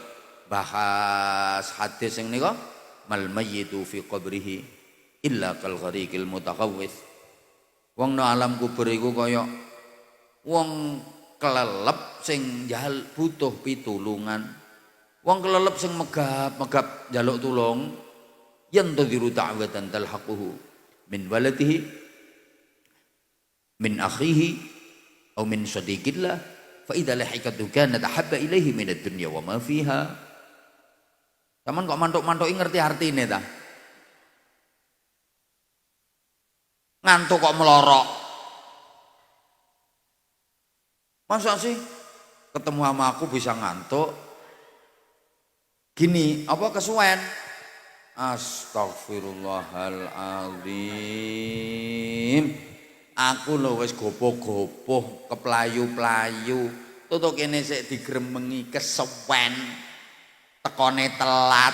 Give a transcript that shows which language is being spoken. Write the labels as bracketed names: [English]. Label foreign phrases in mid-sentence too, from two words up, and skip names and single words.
[Javanese] Bahas hadis sing nika, [Arabic] ما الميت في قبره إلا كالغريق المتغوث. [Javanese] Wong nang alam kubur iku kaya wong kelelep sing butuh pitulungan. Wong kelelep sing megap njaluk tulung, [Arabic] ينتظر دعوة تلحقه من ولده من أخيه أو من صديق له. فإذا لحقته كانت أحب إليه من الدنيا وما فيها. [Javanese] Saman kok mantuk-mantuki ngerti artine ta? Ngantuk kok melorok. [Indonesian] Masa sih ketemu sama aku bisa ngantuk? [Javanese] Gini, apa kesuwen? Astagfirullahaladzim. Aku lho wis gopoh-gopoh, keplayu-playu. Tutuk kene sik digremengi kesuwen. Tekone telat.